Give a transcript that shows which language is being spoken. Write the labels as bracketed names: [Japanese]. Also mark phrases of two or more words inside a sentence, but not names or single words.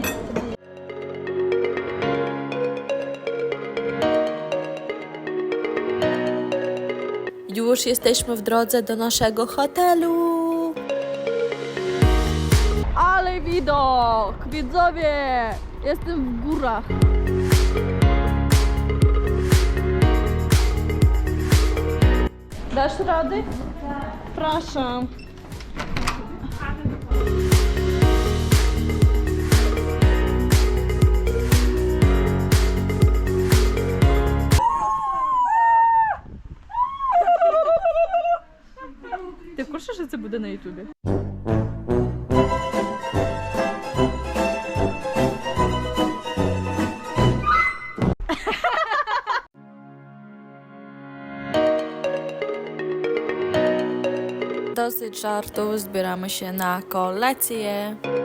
[Polish] Już jesteśmy w drodze do naszego hotelu. Ale widok! Widzowie! Jestem w górach. Dasz rady? Proszę. [Ukrainian] Ти в курсі, що це буде на Ютубі? [Polish] Dosyć żartów, zbieramy się na kolację.